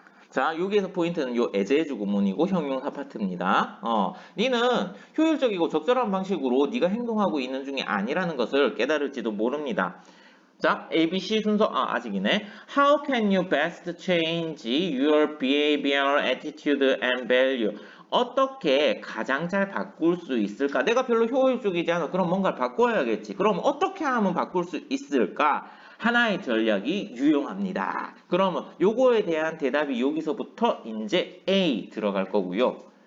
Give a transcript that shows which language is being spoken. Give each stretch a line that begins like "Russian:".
Korean: 자, 여기에서 포인트는 요 as 구문이고 형용사 파트입니다. 니는 효율적이고 적절한 방식으로 네가 행동하고 있는 중이 아니라는 것을 깨달을지도 모릅니다. 자, ABC 순서 아직이네.
English: How can you best change your behavior, attitude, and value?
Korean: 어떻게 가장 잘 바꿀 수 있을까? 내가 별로 효율적이지 않아. 그럼 뭔가를 바꿔야겠지. 그럼 어떻게 하면 바꿀 수 있을까? 하나의 전략이 유용합니다. 그러면 요거에 대한 대답이 여기서부터 이제 A 들어갈 거고요.